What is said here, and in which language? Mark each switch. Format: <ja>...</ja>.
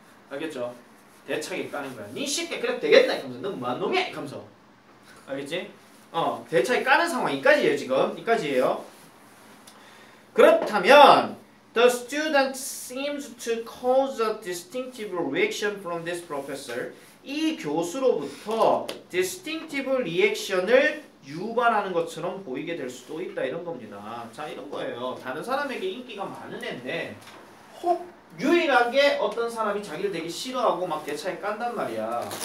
<ko>알겠죠? 대차게 까는 거야. 니 쉽게 그래도 되겠다 이러면서 너 뭐한 놈이야 이러면서. 알겠지? 대차게 까는 상황 이까지예요 지금. 이까지예요.</ko> <en>그렇다면 the student seems to cause a distinctive reaction from this professor.</en> <ko>이 교수로부터 distinctive reaction을 유발하는 것처럼 보이게 될 수도 있다 이런 겁니다. 자, 이런 거예요. 다른 사람에게 인기가 많은 애인데 혹 유일하게 어떤 사람이 자기를 되게 싫어하고 막 대차에 깐단 말이야.</ko>